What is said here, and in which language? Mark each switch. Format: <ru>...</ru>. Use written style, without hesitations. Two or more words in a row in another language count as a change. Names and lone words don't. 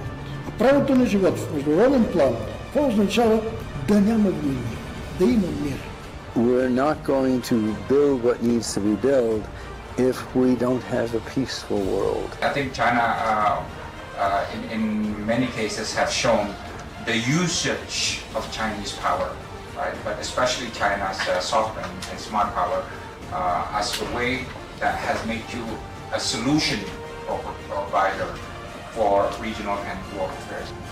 <bg>А правото на живот в международен план, това означава да няма войни, да има мир.</bg> <en>We're not going to build what needs to be built if we don't have a peaceful world. I think China, in many cases, have shown the usage of Chinese power, right? But especially China's sovereign and smart power as the way that has made you a solution provider for regional and world affairs.</en>